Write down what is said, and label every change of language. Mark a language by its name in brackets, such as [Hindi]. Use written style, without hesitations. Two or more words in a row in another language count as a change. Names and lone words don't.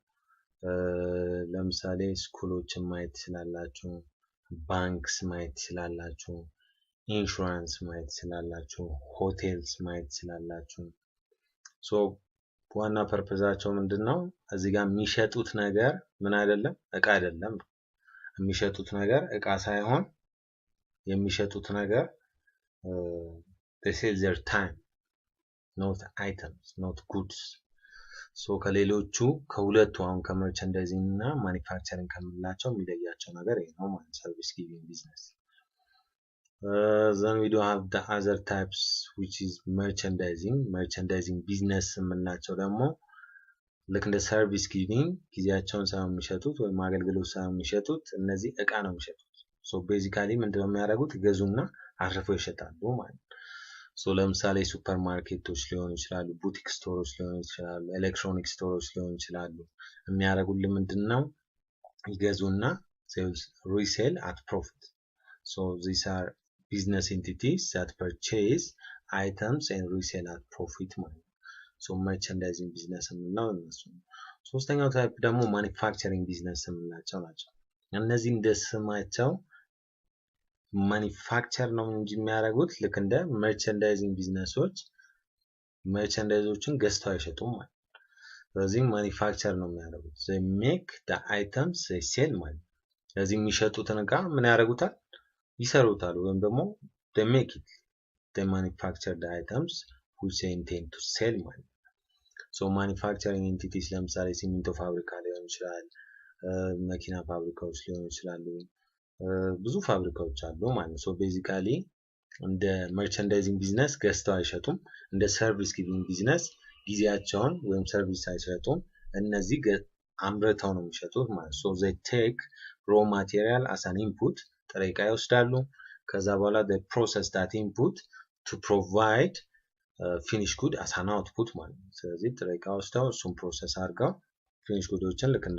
[Amharic] ለምሳሌ ስኩሎችን ማየት ይችላላችሁ፣ ባንክስ ማየት ይችላላችሁ፣ ኢንሹራንስ ማየት ይችላላችሁ፣ ሆቴልስ ማየት ይችላላችሁ። so ዋና ፐርፐዛቸው ምንድነው? እዚህ ጋር የሚሸጡት ነገር ምን አይደለም? እቃ አይደለም። የሚሸጡት ነገር እቃ ሳይሆን የሚሸጡት ነገር [English] they sell their time, not items, not goods. [Amharic] so ከሌሎቹ ከሁለቱ አሁን ከመርቸንዳይዚንግ እና ማኒፋክቸሪንግ ከምንላቸው የሚለያቸው ነገር ይሄ ነው ማለት [English] service giving business። then we do have the other types which is merchandising business [Amharic] የምንላቸው ደግሞ ልክ እንደ [English] service giving [Amharic] ጊዜያቸውን ሳይሆን የሚሸጡት ወይም አገልግሎት ሳይሆን የሚሸጡት እነዚህ እቃ ነው የሚሸጡት። [English] so basically [Amharic] ምንድነው የሚያደርጉት? ገዙና አርፈው ይሸጣሉ ማለት ነው። so ለምሳሌ [English] super markets [Amharic] ሊሆኑ ይችላሉ፣ [English] boutique stores [Amharic] ሊሆኑ ይችላሉ፣ [English] electronic stores [Amharic] ሊሆኑ ይችላሉ። የሚያደርጉልን ምንድነው? [English] ይገዙና sales resell at profit. so these are business entities that purchase items and resell at profit [Amharic] ማለት ነው። [English] so merchandising business [Amharic] የምንለው እነሱ ነው። ሶስተኛው ታይፕ ደግሞ [English] manufacturing business [Amharic] የምንላቸው ናቸው። እነዚህ እንደ ስማቸው ማኒፋክቸር ነው እንጂ የሚያደርጉት ልክ እንደ merchandising ቢዝነሶች መርቸንዳይዞችን ገዝተው አይሸጡም ማለት ነው። ስለዚህ ማኒፋክቸር ነው የሚያደርጉት። [English] they make the items they sell [Amharic] ማለት ነው። ስለዚህ የሚሸጡትን እቃ ምን ያደርጉታል? ይሰሩታል ወይም ደግሞ [English] they make it, they manufacture the items which they intend to sell [Amharic] ማለት ነው። [English] so manufacturing entities [Amharic] ለምሳሌ ሲሚንቶ ፋብሪካ ሊሆን ይችላል፣ መኪና ፋብሪካዎች ሊሆኑ ይችላሉ፣ ብዙ ፋብሪካዎች አሉ ማለት ነው። [English] so basically [Amharic] እንደ [English] merchandising business [Amharic] ገዝተው አይሸጡም እንደ [English] service giving business [Amharic] ጊዜያቸውን ወይም ሰርቪስ አይሸጡም እነዚህ አምርተው ነው የሚሸጡት ማለት [English] so they take raw material as an input [Amharic] ጥሬ ዕቃ ይወስዳሉ ከዛ በኋላ [English] they process that input to provide finished good as an output [Amharic] ማለት ነው ስለዚህ ጥሬ ዕቃ ወስደው እሱን ፕሮሰስ አድርገው [English] finished goods [Amharic] ን ልክ